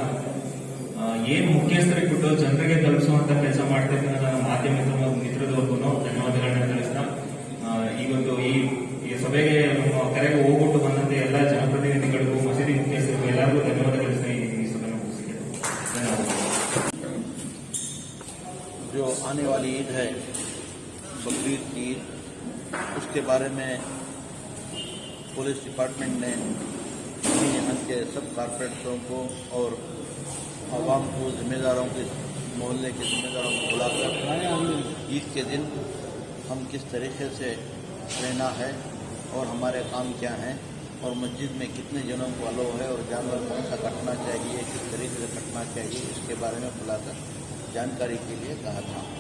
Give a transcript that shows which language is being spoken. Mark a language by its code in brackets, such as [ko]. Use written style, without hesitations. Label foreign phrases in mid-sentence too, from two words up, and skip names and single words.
[kn] ಏನು ಮುಖ್ಯಸ್ಥರಿಗೆ ಬಿಟ್ಟು ಜನರಿಗೆ ತಲುಪಿಸುವಂತ ಕೆಲಸ ಮಾಡ್ತಕ್ಕಂಥ ನನ್ನ ಮಾಧ್ಯಮ ಮಿತ್ರದವರೆಗೂ ಧನ್ಯವಾದಗಳನ್ನ ತಿಳಿಸ್ತಾ, ಇವತ್ತು ಈ ಸಭೆಗೆ ನಮ್ಮ ಕರೆಗೆ ಹೋಗ್ಬಿಟ್ಟು ಬಂದಂತೆ ಎಲ್ಲ ಜನಪ್ರತಿನಿಧಿಗಳಿಗೂ ಮಸೀದಿ ಮುಖ್ಯಸ್ಥರಿಗೂ ಎಲ್ಲರಿಗೂ ಧನ್ಯವಾದ ತಿಳಿಸ್ತಾ ಈ ಸಭೆಯನ್ನು ಮುಗಿಸಿದ್ದೇನೆ. ಧನ್ಯವಾದ. [hi] जो आने वाली ईद है, बकरीद की ईद, उसके बारे में पुलिस डिपार्टमेंट ने यहाँ के सब कारपोरेटरों को और आवाम को, जिम्मेदारों के, मोहल्ले के जिम्मेदारों को बुलाकर ईद के दिन हम किस तरीके से रहना है और हमारे काम क्या हैं और मस्जिद में कितने जनों को अलाउ है और जानवर कौन सा कटना चाहिए, किस तरीके से कटना चाहिए, इसके बारे में बुलाकर जानकारी के लिए कहा था।